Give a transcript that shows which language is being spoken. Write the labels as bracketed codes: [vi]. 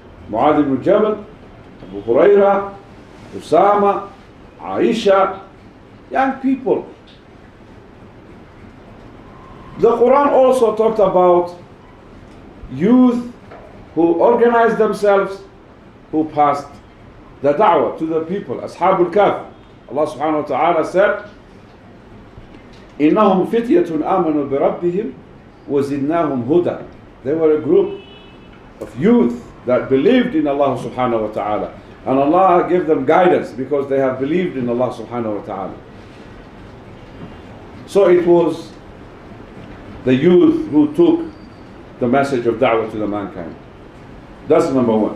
[en] Mu'adh ibn Jabal, Abu Huraira, Usama, Aisha, young people. The Quran also talked about youth who organized themselves, who passed the da'wah to the people. Ashabul Kahf. Allah subhanahu wa ta'ala said, [ar] إِنَّهُمْ فِتْيَةٌ آمَنُوا بِرَبِّهِمْ وَزِدْنَاهُمْ هُدًى. [en] They were a group of youth that believed in Allah subhanahu wa ta'ala. And Allah gave them guidance because they have believed in Allah subhanahu wa ta'ala. So it was the youth who took the message of da'wah to the mankind. That's number one.